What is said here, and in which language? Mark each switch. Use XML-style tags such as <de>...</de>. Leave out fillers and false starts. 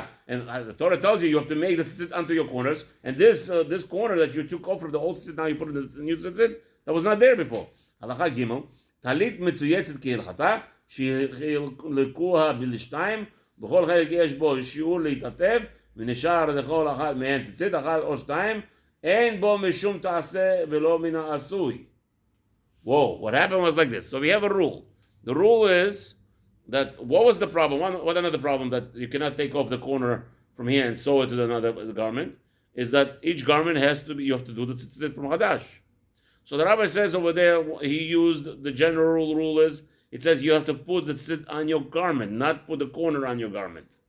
<en>And the Torah tells you have to make the tzitzit onto your corners. And this corner that you took off from the old tzitzit, now you put in the new tzitzit, that was not there before.</en> <he>הלכה ג' טלית מצויצת כהלכתה, שחילקוה בשתיים, בכל חלק יש בו שיעור להתעטף, ונשאר לכל אחת מהן ציצית, אחת או שתיים, אין בו משום תעשה ולא מן העשוי.</he> <en>Whoa, what happened was like this. So we have a rule. The rule is that what was the problem? What another problem that you cannot take off the corner from here and sew it to another garment is that each garment has to be, you have to do the tzitzit from Hadash. So the rabbi says over there, he used the general rule is, it says you have to put the tzitzit on your garment, not put the corner on your garment.</en>